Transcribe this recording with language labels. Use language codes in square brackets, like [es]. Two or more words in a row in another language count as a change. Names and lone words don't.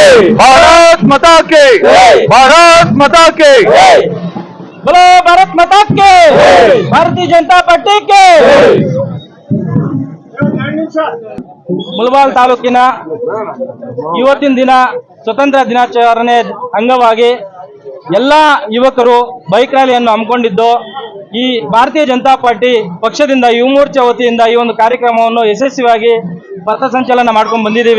[hi] भारत माता के भारत माता के बोलो भारत माता के भारतीय जनता पार्टी के [kn] ಮುಳಬಾಲ್ ತಾಲೂಕಿನ ಇವತ್ತಿನ ದಿನ ಸ್ವತಂತ್ರ ದಿನಾಚರಣೆ ಅಂಗವಾಗಿ ಎಲ್ಲ ಯುವಕರು ಬೈಕ್ ರ್ಯಾಲಿಯನ್ನು ಹಮ್ಮಿಕೊಂಡಿದ್ದು ಈ ಭಾರತೀಯ ಜನತಾ ಪಾರ್ಟಿ ಪಕ್ಷದಿಂದ ಯುವ ಮೋರ್ಚಾ ವತಿಯಿಂದ ಈ ಒಂದು ಕಾರ್ಯಕ್ರಮವನ್ನು ಯಶಸ್ವಿಯಾಗಿ ಪಥಸಂಚಲನ ಮಾಡ್ಕೊಂಡು ಬಂದಿದ್ದೀವಿ।